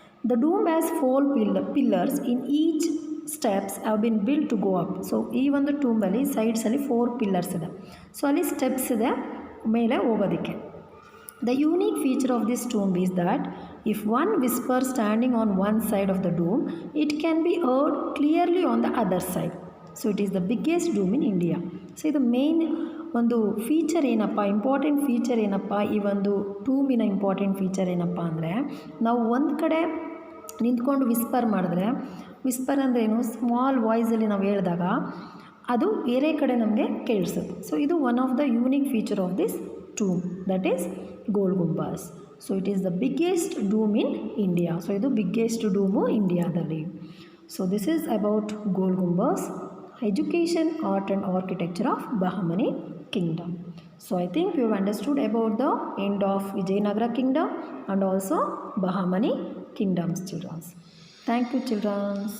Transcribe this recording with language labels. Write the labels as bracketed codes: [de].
[en] The dome has 4 pillars in each steps have been built to go up. [kn] So ಈ ಒಂದು ಟೂಂಬಲ್ಲಿ ಸೈಡ್ಸಲ್ಲಿ 4 pillars ಇದೆ. So ಅಲ್ಲಿ steps ಇದೆ ಮೇಲೆ ಹೋಗೋದಕ್ಕೆ. [en] The unique feature of this tomb is that if one whispers standing on one side of the dome, it can be heard clearly on the other side. So it is the biggest dome in India. [kn] So ಇದು main ಒಂದು feature ಏನಪ್ಪ, important feature ಏನಪ್ಪ, ಈ ಒಂದು ಟೂಮಿನ important feature ಏನಪ್ಪ ಅಂದರೆ, ನಾವು ಒಂದು ಕಡೆ ನಿಂತ್ಕೊಂಡು ವಿಸ್ಪರ್ ಮಾಡಿದ್ರೆ, ವಿಸ್ಪರ್ ಅಂದರೆ ಏನು, ಸ್ಮಾಲ್ ವಾಯ್ಸಲ್ಲಿ ನಾವು ಹೇಳಿದಾಗ ಅದು ಬೇರೆ ಕಡೆ ನಮಗೆ ಕೇಳಿಸುತ್ತೆ. [en] So ಇದು one of the unique feature of this tomb, that is Gol Gumbaz. So it is the biggest dome in India. So [kn] ಇದು biggest dome ಇಂಡಿಯಾದಲ್ಲಿ. [en] So this is about Gol Gumbaz, education, art and architecture of Bahamani kingdom. So I think you have understood about the end of Vijayanagar kingdom and also Bahamani kingdoms, children. Thank you, children.